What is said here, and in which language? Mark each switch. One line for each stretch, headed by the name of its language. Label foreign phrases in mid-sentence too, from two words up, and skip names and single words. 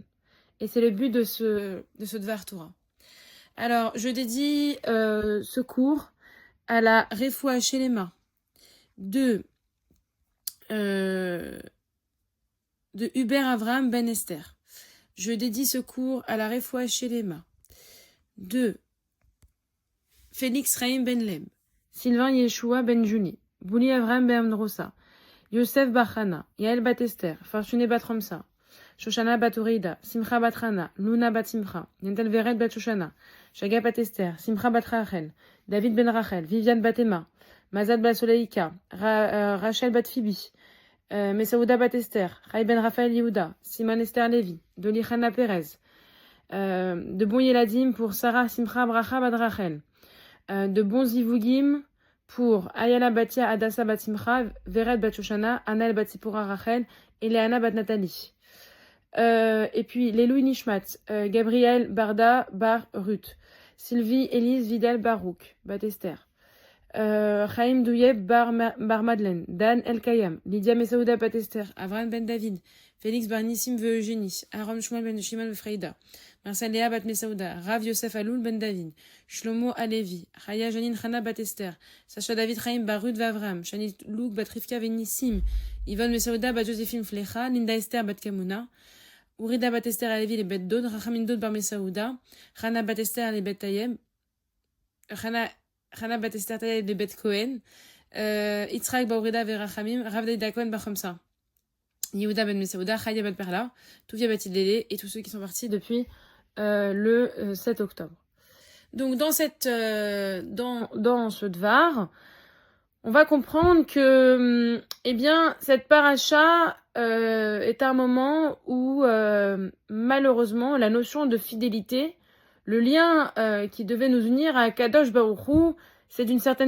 French: Et c'est le but de ce
Hebrew: דבר תורה.
French: Alors, je dédie ce cours à la
Hebrew: רפואה שלמה
French: de Hubert Avraham Ben Esther. Je dédie ce cours à la
Hebrew: רפואה שלמה
French: de Félix Raïm Ben Leb, Sylvain Yeshua Ben Juni, Bouli Avraham Ben Drossa, Yosef Bachana, Yael Bat Esther, Fortuné Bat Romsa, Shoshana Bat Urida, Simcha Bat Rana, Luna Bat Simcha, Yentel Veret Bat Shoshana, Shaga Bat Esther, Simcha Bat Rachel, David Ben Rachel, Viviane Bat Emma, Mazad Bat Soleika, Rachel Bat Phoebe, Mesaouda Bat Esther, Ray Ben Raphaël Yehuda, Simon Esther Levi, Dolichana Perez, de bons Yeladim pour Sarah Simcha Bracha Bat Rachel, de bons Zivugim pour Ayala Batia Adassa Bat Simcha, Veret Bat Shoshana, Anel Bat Sipora Rachel et Léana Bat Nathalie. Et puis les Louis Nishmat, Gabriel Barda Bar Ruth, Sylvie Élise Vidal Barouk, Bat Esther, Chaim Douyeb Bar Madeleine, Dan El Kayam, Lydia Mesaouda Bat Esther, Avran Ben David, Félix Bar Nissim Ve Eugénie, Aaron Shmuel Ben Shimon Freida, Marcel Léa Bat Mesaouda, Rav Yosef Aloul Ben David, Shlomo Alevi, Chaya Janine Chana Bat Esther, Sacha David Chaim Bar Ruth Vavram, Shanit Louk Bat Rivka Venissim, Yvonne Mesaouda Bat Joséphine Flecha, Linda Esther Bat Kamuna, Urida Bat Esther Alevi les Bet Dod, Rachamin Dod Bar Mesaouda, Chana Bat Esther les Bet Tayeb, Chana Bat Esther Tayeb les Bet Cohen, Yitzhak Baurida Verachamim, Rav Daïda Cohen Bar Chomsa, Yehuda Ben Mesaouda, Chaya Bat Perla, Touvia Bat Idlele et tous ceux qui sont partis depuis le 7 octobre. Donc dans ce Dvar, on va comprendre que cette paracha est un moment où malheureusement la notion de fidélité, le lien qui devait nous unir à
Hebrew: קדוש ברוך הוא,
French: c'est d'une certaine